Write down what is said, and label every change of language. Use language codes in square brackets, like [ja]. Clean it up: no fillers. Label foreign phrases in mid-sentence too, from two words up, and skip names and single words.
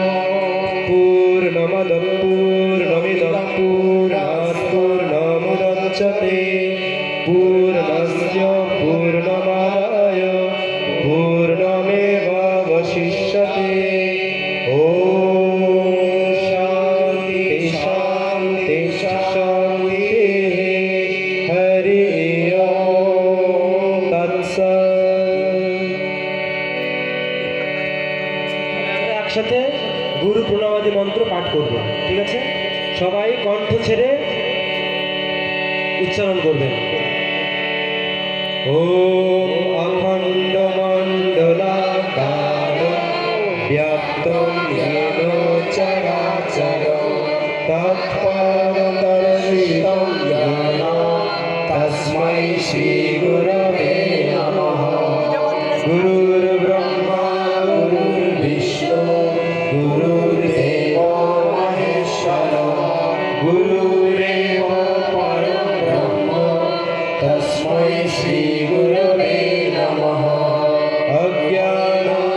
[sa] पूर्णमदः पूर्णमिदं पूर्णात् पूर्णमुदच्यते पूर्णस्य पूर्णमादाय पूर्णमेवावशिष्यते। ॐ शान्ति शान्ति शान्तिः। हरि ओम्। तत्सत्। [bn] আমরা একসাথে গুরু প্রণামাদি মন্ত্র পাঠ করব, ঠিক আছে? সবাই কণ্ঠ ছেড়ে উচ্চারণ করবেন। [sa] ওম অখণ্ড মণ্ডলাকারং ব্যাপ্তং येन চরাচরং তৎপরং দর্শিতং येन তস্मै শ্রী গুরবে নমঃ। গুরুর্ব্রহ্মা গুরুর্বিষ্ণু গুরুর্দেবো মহেশ্বরः। গুরুরেব পরম ব্রহ্ম তস্मै শ্রী গুরবে নমঃ। অজ্ঞান